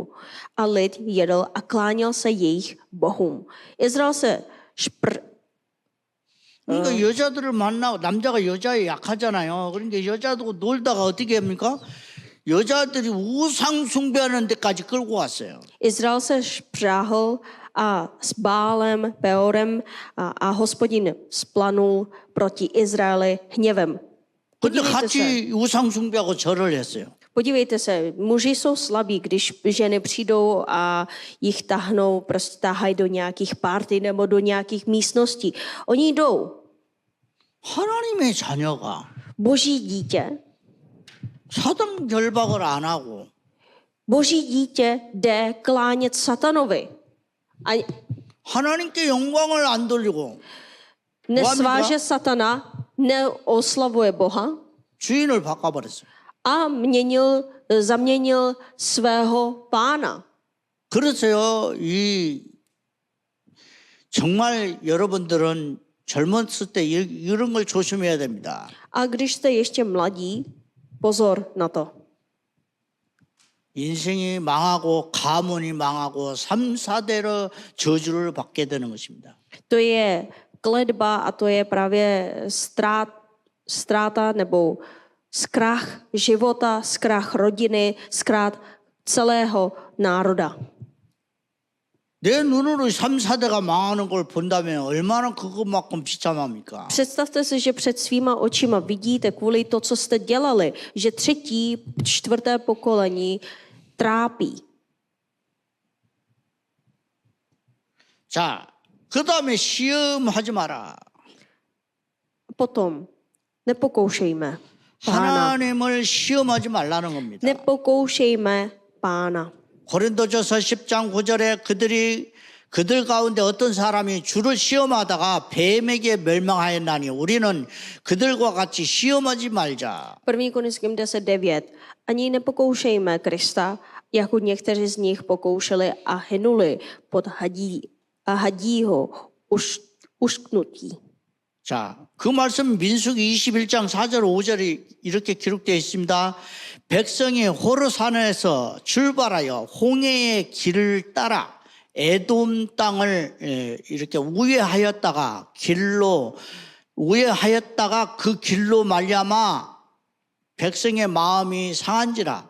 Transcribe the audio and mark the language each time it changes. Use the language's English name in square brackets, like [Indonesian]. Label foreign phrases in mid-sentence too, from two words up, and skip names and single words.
[Czech] A lid jedl a kláněl se jejich bohům. Izrael se [Korean] 그러니까 여자들을 만나고 남자가 여자에 약하잖아요. 그러니까 여자도 놀다가 어떻게 합니까? 여자들이 우상 숭배하는 데까지 끌고 왔어요. [Czech] Izrael se špřáhl a s Bálem, Peorem a Hospodin splanul proti Izraeli hněvem. [Korean] 근데 같이 우상 숭배하고 절을 했어요. [Czech] Podívejte se, muži jsou slabí, když ženy přijdou a jich tahnou, prostě tahají do nějakých party nebo do nějakých místností. Oni jdou. [Korean] 하나님의 자녀가 [Czech] Boží dítě, [Korean] 사단 결박을 안 하고 [Czech] boží dítě jde klánět satanovi. A [Korean] 하나님께 영광을 안 돌리고 [Czech] nesváže satana, neoslavuje Boha [Korean] 주인을 바꿔버렸어요. [Czech] a zaměnil svého pána. [Korean] 그래서요, 정말 여러분들은 젊었을 때 이런 걸 조심해야 됩니다. [Czech] A když jste ještě mladí, pozor na to. [Korean] 인생이 망하고 가문이 망하고 3, 4대로 저주를 받게 되는 것입니다. [Czech] To je kletba a to je právě ztráta nebo zkrach života, zkrach rodiny, zkrach celého národa. [Korean] 내 눈으로 3, 4대가 망하는 걸 본다면 얼마나 그것만큼 비참합니까? [Czech] Představte si, že před svýma očima vidíte kvůli to, co jste dělali, že 3., 4. pokolení trápí. [Korean] 자, 그 다음에 시험하지 마라. [Czech] Potom nepokoušejme pána. [Korean] 하나님을 시험하지 말라는 겁니다. [Czech] Nepokoušejme pána. [Korean] 고린도전서 10장 9절에 그들 가운데 어떤 사람이 주를 시험하다가 뱀에게 멸망하였나니 우리는 그들과 같이 시험하지 말자. [Czech] 1. Korinským 10:9. Ani nepokoušejme Krista, jako někteří z nich pokoušeli a hynuli pod hadího ušknutí. [Korean] 자, 그 말씀 민수기 21장 4절 5절이 이렇게 기록되어 있습니다. 백성이 호르산에서 출발하여 홍해의 길을 따라 에돔 땅을 이렇게 우회하였다가 그 길로 말미암아 백성의 마음이 상한지라.